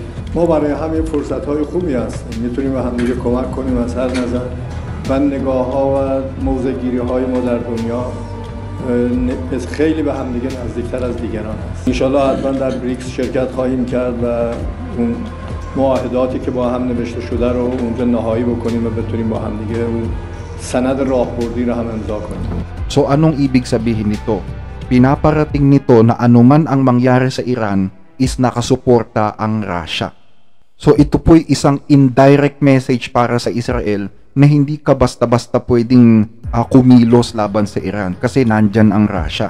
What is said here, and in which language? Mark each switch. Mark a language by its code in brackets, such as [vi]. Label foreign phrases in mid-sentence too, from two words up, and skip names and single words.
[fa] ما برای هم یه فرصت‌های خوبی هستیم، میتونیم به همدیگه کمک کنیم از هر نظر و نگاه‌ها و موضع‌گیری‌های ما در دنیا خیلی به همدیگه نزدیکتر از دیگران است. انشالله حتما در بریکس شرکت خواهیم کرد و اون معاهداتی که با هم نوشته شده رو اونجا نهایی بکنیم و بتونیم با همدیگه اون sanad راهبردی رو هم امضا کنیم. [tl] So anong ibig sabihin nito? Pinaparating nito na anuman ang mangyari sa Iran is nakasuporta ang Russia. So ito po'y isang [en] indirect message [tl] para sa Israel na hindi ka basta-basta pwedeng kumilos laban sa Iran kasi nandyan ang Russia.